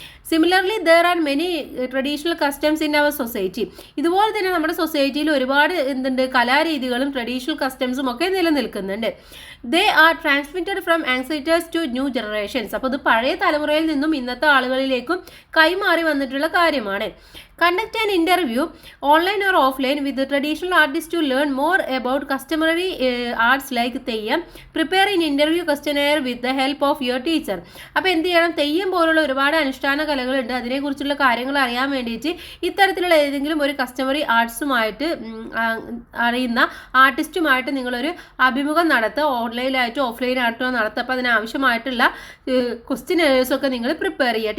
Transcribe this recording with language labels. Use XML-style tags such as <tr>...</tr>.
<en>Similarly there are many traditional customs in our society.</en> <ml>ഇതുപോലെ തന്നെ നമ്മുടെ സൊസൈറ്റിയിൽ ഒരുപാട് എന്തുണ്ട്, കലാരീതികളും ട്രഡീഷണൽ കസ്റ്റംസും ഒക്കെ നിലനിൽക്കുന്നുണ്ട്.</ml> <en>They are transmitted from ancestors to new generations.</en> <ml>അപ്പോൾ ഇത് പഴയ തലമുറയിൽ നിന്നും ഇന്നത്തെ ആളുകളിലേക്കും കൈമാറി വന്നിട്ടുള്ള കാര്യമാണ്.</ml> <en>Conduct an interview online or offline with the traditional artist to learn more about customary arts like Theyyam. Prepare an interview questionnaire with the help of your teacher.</en> <ml>അപ്പോൾ എന്ത് ചെയ്യണം, തെയ്യം പോലുള്ള ഒരുപാട് അനുഷ്ഠാന കലകളുണ്ട്. അതിനെക്കുറിച്ചുള്ള കാര്യങ്ങൾ അറിയാൻ വേണ്ടിയിട്ട് ഇത്തരത്തിലുള്ള ഏതെങ്കിലും ഒരു കസ്റ്റമറി ആർട്സുമായിട്ട് അറിയുന്ന ആർട്ടിസ്റ്റുമായിട്ട് നിങ്ങളൊരു അഭിമുഖം നടത്തുക. ഓൺലൈനായിട്ടോ ഓഫ്ലൈനായിട്ടോ നടത്തുക. അപ്പോൾ അതിനാവശ്യമായിട്ടുള്ള ക്വസ്റ്റ്യനേഴ്സൊക്കെ നിങ്ങൾ പ്രിപ്പയർ ചെയ്യുക.</ml>